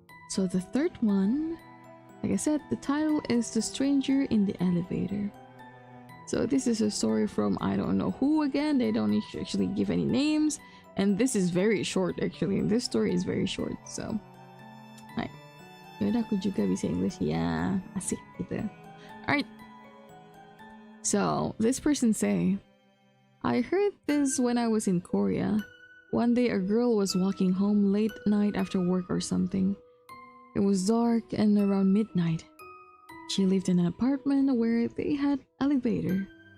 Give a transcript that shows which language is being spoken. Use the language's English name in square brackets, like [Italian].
[English] So the third one, like I said, the title is The Stranger in the Elevator. So this is a story from I don't know who again. They don't actually give any names. And this is very short actually. This story is very short, so... Hi. [Indonesian] Yaudah, aku juga bisa English ya, asik gitu. [English] Alright. So, this person say, I heard this when I was in Korea. One day a girl was walking home late night after work or something. It was dark and around midnight. She lived in an apartment where they had elevator.